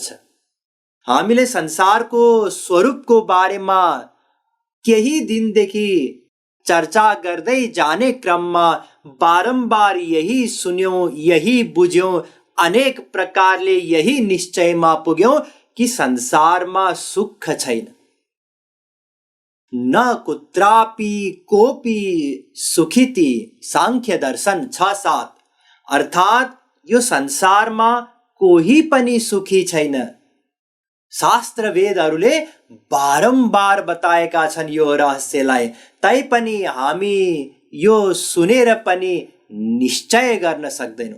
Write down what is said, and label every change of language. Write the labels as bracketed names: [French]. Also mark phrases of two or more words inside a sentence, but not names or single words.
[Nepali] हामीले संसारको स्वरूपको बारेमा केही दिनदेखि चर्चा गर्दै जाने क्रममा बारम्बार यही सुन्यौं, यही बुझ्यौं, अनेक प्रकारले यही निश्चयमा पुग्यौं कि संसारमा सुख छैन। [Sanskrit] न कुत्रापि कोपि सुखिति सांख्य दर्शन 6-7। [Nepali] अर्थात् यो संसारमा कोही पनि सुखी छैन। शास्त्र वेदहरूले बारम्बार बताएका छन् यो रहस्यलाई, तैपनि हामी यो सुनेर पनि निश्चय गर्न सक्दैनौँ।